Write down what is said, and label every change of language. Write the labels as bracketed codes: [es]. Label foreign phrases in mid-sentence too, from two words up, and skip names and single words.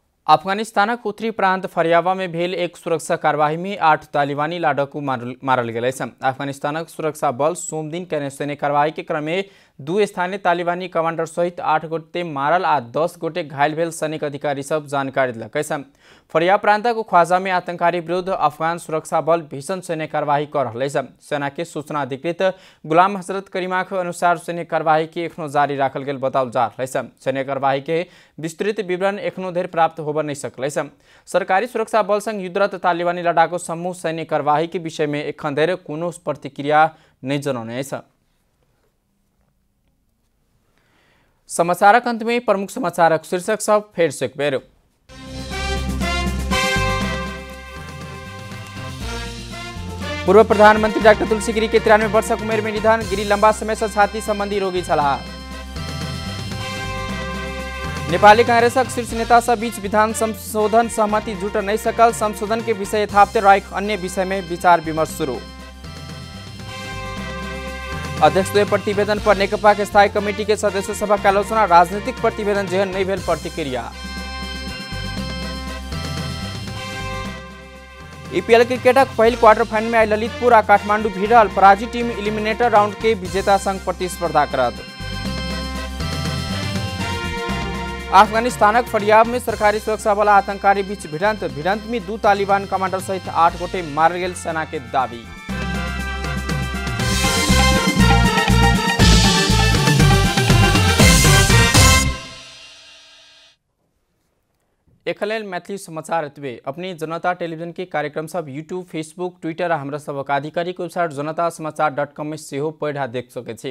[mai] अफगानिस्तानक उत्तरी प्रांत फरियाबा में भेल एक सुरक्षा कार्यवाही में 8 तालिबानी लाडकू मारल गए। अफगानिस्तानक सुरक्षा बल सोम दिन के सैन्य कार्यवाही के क्रम में 2 स्थानीय तालिबानी कमांडर सहित 8 गोटे मारल आ 10 गोटे घायल भेल सैनिक अधिकारी सब जानकारी दिलक। फरिया प्रांतक ख्वाजा में आतंककारी विरुद्ध अफगान सुरक्षा बल भीषण सैन्य कार्यवाही कर रहे। सेना के सूचना अधिकृत गुलाम हजरत करीमा के अनुसार सैन्य कार्यवाही के एखनो जारी राखल गेल बताओल जा रहे। सैन्य कार्यवाही के विस्तृत विवरण एखनो धरि प्राप्त होबे नहीं सकले। सरकारी सुरक्षा बल संग युद्धरत तालिबानी लड़ाकू समूह सैन्य कार्यवाही के विषय में एखन धरि कोनो प्रतिक्रिया नहीं जनौने। समाचारक अंत में प्रमुख समाचारक शीर्षक सब फेर से एक बेर। पूर्व प्रधानमंत्री डॉक्टर तुलसी गिरी के 93 वर्षक उमेर में निधन। गिरी लंबा समय से छाती संबंधी रोगी छलाह। नेपाली कांग्रेसक शीर्ष नेता सब बीच विधान संशोधन सहमति जुट नहीं सकल। संशोधन के विषय यथावत रहेक अन्य विषय में विचार विमर्श शुरू। अध्यक्ष प्रतिवेदन पर नेकपा के स्थायी कमेटी के सदस्य सभा का आलोचना। राजनीतिक प्रतिवेदन जेहन नहीं भेल प्रतिक्रिया। ईपीएल क्रिकेटक पहिल क्वार्टर फाइनल में आई ललितपुर आ काठमांडू भिड़ल। पराजित टीम एलिमिनेटर राउंड के विजेता संग प्रतिस्पर्धा करत। अफगानिस्तानक फरियाब में सरकारी सुरक्षा बल आतंककारी बीच भिड़ंत में 2 तालिबान कमांडर सहित 8 गोटे मारल गेल सेना के दावी। एकलेल मैथिली समाचार एतबे। अपनी जनता टेलीविजन के कार्यक्रम सब यूट्यूब, फेसबुक, ट्विटर आ हमरा सबक आधिकारिक वेबसाइट जनतासमाचार.com में सेहो पढ़ा देख सके छी।